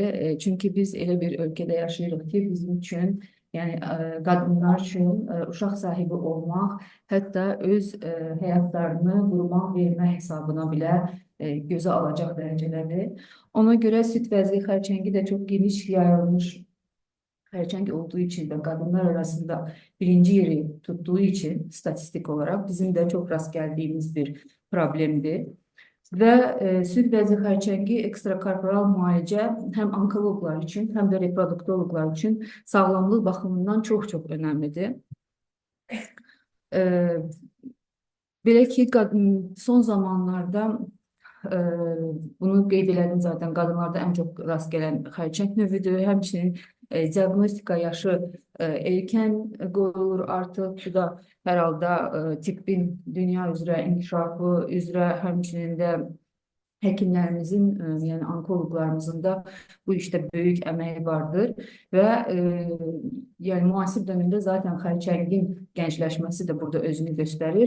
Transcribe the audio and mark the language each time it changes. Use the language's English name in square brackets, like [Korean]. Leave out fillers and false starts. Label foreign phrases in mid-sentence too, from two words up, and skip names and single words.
[Azerbaijani] Çünki biz elə bir ölkədə yaşayırıq ki, bizim üçün, yəni qadınlar üçün uşaq sahibi olmaq, hətta öz həyatlarını qurban vermə hesabına belə gözə alacaq dərəcədədir. Ona görə süd vəzi xərçəngi də çox geniş yayılmış xərçəng olduğu [Turkish] için ve kadınlar arasında birinci yeri tuttuğu için statistik olarak bizim de çok rast geldiğimiz bir problemdi. Ve süt bezi [Azerbaijani] xərçəngi ekstrakorporal müalicə [Turkish] hem onkologlar için hem de reproduktologlar için sağlamlık bakımından çok çok önemlidir. E, [Azerbaijani] Belə ki, son zamanlarda bunu qeyd elədim zaten qadınlarda [Turkish] en çok rast gelen [Azerbaijani] xərçəng növüdür. Həmçinin diagnostika yaşı erkən qoyulur artıq. Bu da hər halda tibbin dünya üzrə inkişafı üzrə həmçinin də həkimlərimizin, yəni onkologlarımızın da bu işdə böyük əməyi vardır və yəni müasir dövrdə zaten xərçəngin gəncləşməsi də burada özünü göstərir.